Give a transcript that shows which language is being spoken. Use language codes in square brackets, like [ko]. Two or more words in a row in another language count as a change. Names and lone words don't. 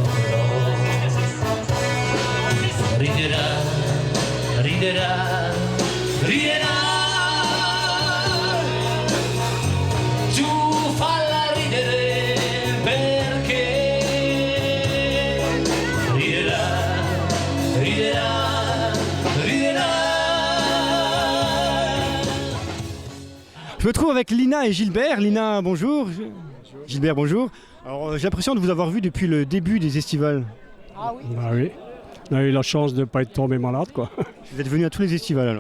[it] Riderà, riderà, riderà. Tu falla ridere perché riderà, riderà, riderà. [fr] Je me trouve avec Lina et Gilbert. Lina, bonjour. Gilbert, bonjour. Alors j'ai l'impression de vous avoir vu depuis le début des estivales. Ah oui, on a eu la chance de ne pas être tombé malade, quoi. Vous êtes venu à tous les estivales alors.